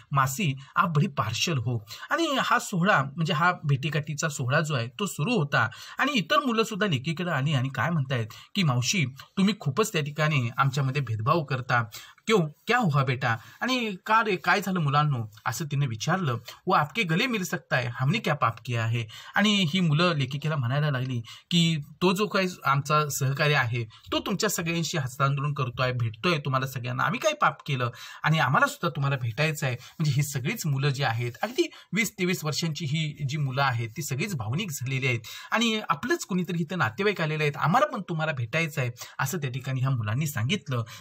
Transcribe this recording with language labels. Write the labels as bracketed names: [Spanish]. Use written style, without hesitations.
[Hindi] मासी आप बडी पार्शल हो. [Marathi] आणि हा सोहळा म्हणजे हा भेटीगाठीचा सोहळा जो आहे तो सुरू होता आणि इतर मुलं सुद्धा लेकीकडे आली आणि काय म्हणतायत की मावशी तुम्ही खूपच त्या ठिकाणी आमच्यामध्ये भेदभाव करता. [Hindi] क्यों क्या हुआ बेटा? [Marathi] आणि का रे काय झालं मुलांनो असं तिने विचारलं. [Hindi] वो आपके गले मिल सकता है, हमने क्या पाप किया है? [Marathi] आणि ही मुलं लेखिकेला म्हणायला लागली की तो जो काही आमचा सहकारी आहे तो तुमच्या सगळ्यांशी हस्तांदोलन करतोय, भेटतोय तुम्हाला सगळ्यांना. आम्ही काय पाप केलं आणि आम्हाला सुद्धा तुम्हाला भेटायचं आहे. म्हणजे ही सगळीच मुलं जी आहेत अगदी 20-23 वर्षांची ही जी मुलं आहेत ती सगळीच भावनिक झालेली आहेत आणि आपलंच कुणीतरी इथं नातेवाईक आलेले आहेत, आम्हाला पण तुम्हाला भेटायचं आहे असं त्या ठिकाणी ह्या मुलांनी सांगितलं.